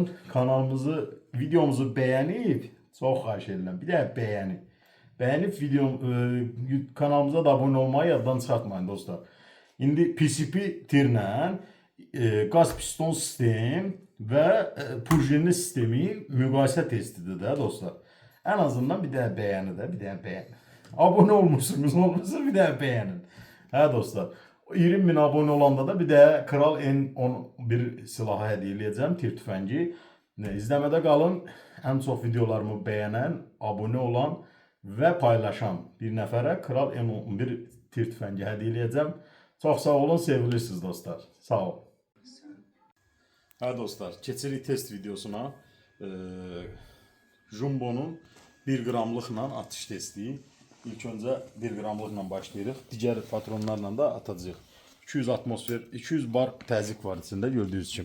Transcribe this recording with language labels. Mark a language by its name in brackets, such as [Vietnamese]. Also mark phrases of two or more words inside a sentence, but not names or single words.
[Azerbaijani] Kanalımızı, videomuzu bəyənib, çox xahiş edirəm. Bir də bəyənib. Bəyənib kanalımıza da abunə olmayı yaddan çıxartmayın dostlar. İndi PCP tirlə qaz piston sistem və purjinli sistemin müqayisə testidir də dostlar. [Turkish] En azından bir daha beğeni de, bir daha beğenin. Abone olmuşsunuz, olmasa bir daha beğenin. Hə dostlar, 20 bin abone olanda da bir daha Kral N11 silahı hediye edeceğim, [Azerbaijani] tir tüfəngi. İzləmədə qalın. [Turkish] En çok videolarımı beğenen, abone olan ve paylaşan bir nəfərə Kral N11 tir tüfəngi hediye edeceğim. Çok sağ olun, sevilirsiniz dostlar. [Azerbaijani] Sağ olun. Hə dostlar, keçirik test videosuna. Jumbo'nun 1 qramlıqla atış testi. İlk öncə 1 qramlıqla başlayırıq. Digər patronlarla da atacağıq. 200 atmosfer, 200 bar təzyiq var içində gördüyünüz kimi.